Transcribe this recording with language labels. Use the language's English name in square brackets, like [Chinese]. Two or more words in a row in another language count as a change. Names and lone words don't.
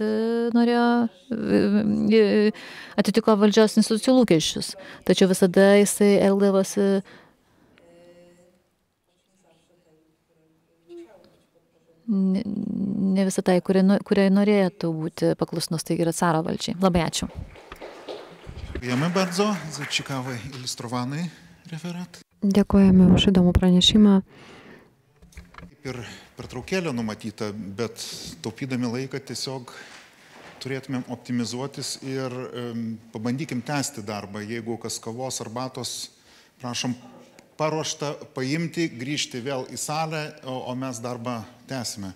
[Lithuanian] atitiko valdžios institucijų lūkesčius, tačiau visada jisai elgdavosi ne visą tai, kuriai norėtų būti paklusnus, tai yra caro valdžiai. Labai ačiū. [Polish] Dziękujemy bardzo za ciekawy, ilustrowany referat. [Lithuanian] Dėkojame už įdomų pranešimą. Kaip ir pertraukėlė numatyta, bet taupydami laiką tiesiog turėtumėm optimizuotis ir pabandykim tęsti darbą. Jeigu kas kavos, arbatos, prašom paruošta paimti, grįžti vėl į salę, o mes darbą tęsime.